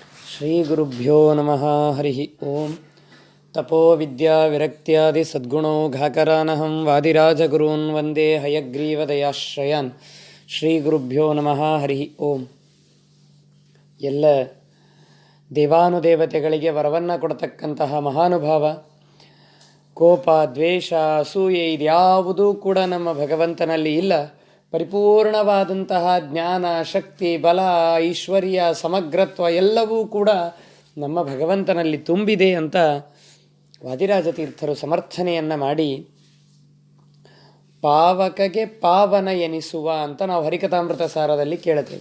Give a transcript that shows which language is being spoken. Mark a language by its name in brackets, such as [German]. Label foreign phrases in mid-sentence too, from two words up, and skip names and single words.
[Sanskrit] ಶ್ರೀ ಗುರುಭ್ಯೋ ನಮಃ. ಹರಿ ಓಂ. ತಪೋ ವಿದ್ಯಾ ವಿರಕ್ತ್ಯಾದಿ ಸದ್ಗುಣೋ ಘಾಕರಾನಹಂ ವಾದಿರಾಜಗುರೂನ್ ವಂದೇ ಹಯಗ್ರೀವದಯಾಶ್ರಯಾನ್. ಶ್ರೀ ಗುರುಭ್ಯೋ ನಮಃ. ಹರಿ ಓಂ. [Kannada] ಎಲ್ಲ ದೇವಾನುದೇವತೆಗಳಿಗೆ ವರವನ್ನು ಕೊಡತಕ್ಕಂತಹ ಮಹಾನುಭಾವ, ಕೋಪ, ದ್ವೇಷ, ಅಸೂಯೆ ಇದ್ಯಾವುದೂ ಕೂಡ ನಮ್ಮ ಭಗವಂತನಲ್ಲಿ ಇಲ್ಲ. ಪರಿಪೂರ್ಣವಾದಂತಹ ಜ್ಞಾನ, ಶಕ್ತಿ, ಬಲ, ಐಶ್ವರ್ಯ, ಸಮಗ್ರತ್ವ ಎಲ್ಲವೂ ಕೂಡ ನಮ್ಮ ಭಗವಂತನಲ್ಲಿ ತುಂಬಿದೆ ಅಂತ ವಾದಿರಾಜ ತೀರ್ಥರು ಸಮರ್ಥನೆಯನ್ನು ಮಾಡಿ, ಪಾವಕಗೆ ಪಾವನ ಎನಿಸುವ ಅಂತ ನಾವು ಹರಿಕಥಾಮೃತ ಸಾರದಲ್ಲಿ ಕೇಳುತ್ತೇವೆ.